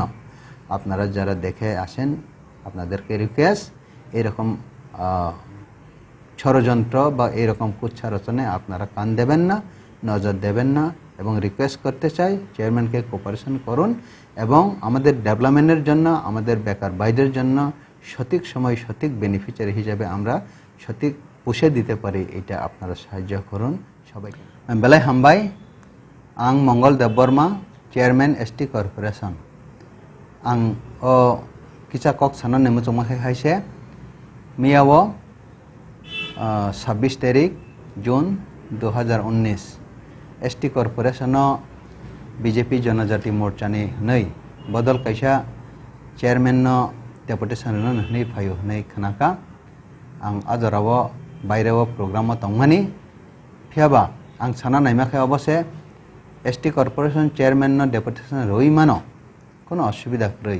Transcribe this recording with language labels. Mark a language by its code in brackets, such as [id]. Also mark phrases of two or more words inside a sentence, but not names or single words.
[bn] আপনারা যারা দেখে আসেন, আপনাদেরকে রিকোয়েস্ট, এরকম ষড়যন্ত্র বা এরকম কুৎসা রচনায় আপনারা কান দেবেন না, নজর দেবেন না এবং রিকোয়েস্ট করতে চাই চেয়ারম্যানকে কোঅপারেশন করুন এবং আমাদের ডেভেলপমেন্টের জন্য, আমাদের বেকার ভাইদের জন্য সঠিক সময় সঠিক বেনিফিশিয়ারি হিসাবে আমরা সঠিক পুষে দিতে পারি, এটা আপনারা সাহায্য করুন সবাইকে। [trp] বেলায় হামবাই, আং মঙ্গল দেববর্মা, চেয়ারম্যান এসটি কর্পোরেশন। আং ও কিছা কক সানা নেমু চমাখে খাইছে মিয়াও 26 তারিখ জুন 2019 एसटी कॉर्पोरेशन बीजेपी जनजाति मोर्चानि नै बदल कैसा चेयरमैन डेपुटेशन नै फायो नै खनाका आं आजराव बायराव प्रोग्राम तंगमानि फियाबा आं साना नायमाखै अबसे एसटी कॉर्पोरेशन चेयरमैन डेपुटेशन रई मानो कोनो असुविधा रई,